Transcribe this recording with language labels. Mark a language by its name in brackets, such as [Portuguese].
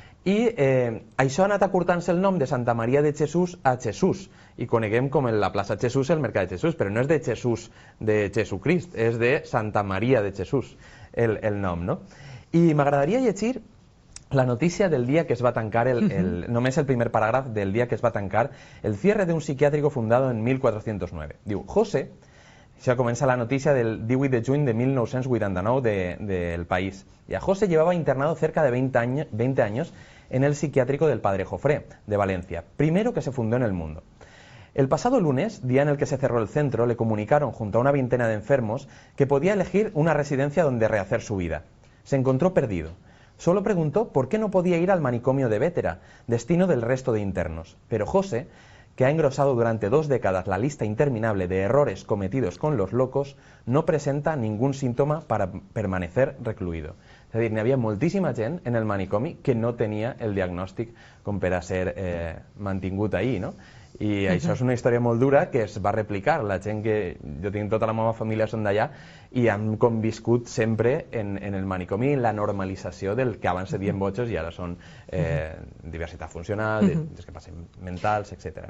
[Catalan] I això ha anat acurtant-se el nom de Santa Maria de Jesús a Jesús, i coneguem com la plaça Jesús el mercat de Jesús, però no és de Jesús de Jesucrist, és de Santa Maria de Jesús el nom, no? I m'agradaria llegir la notícia del dia que es va tancar, només el primer paràgraf del dia que es va tancar [Spanish] el cierre de un psiquiátrico fundado en 1409. [Catalan] Diu, José, això comença la notícia del 18 de juny de 1989 del País. [Spanish] Y a José llevaba internado cerca de 20 años en el psiquiátrico del Padre Jofré, de Valencia, primero que se fundó en el mundo. El pasado lunes, día en el que se cerró el centro, le comunicaron junto a una veintena de enfermos que podía elegir una residencia donde rehacer su vida. Se encontró perdido. Solo preguntó por qué no podía ir al manicomio de Vétera, destino del resto de internos. Pero José, que ha engrosado durante 2 décadas la lista interminable de errores cometidos con los locos, no presenta ningún síntoma para permanecer recluido. [Catalan] És a dir, n'hi havia moltíssima gent en el manicomi que no tenia el diagnòstic com per a ser mantingut ahí, no? I això és una història molt dura que es va replicar. La gent que... Jo tinc tota la meva família són d'allà i han conviscut sempre en el manicomi la normalització del que abans se diuen bojos i ara són diversitat funcional, discapacitats mentals, etc.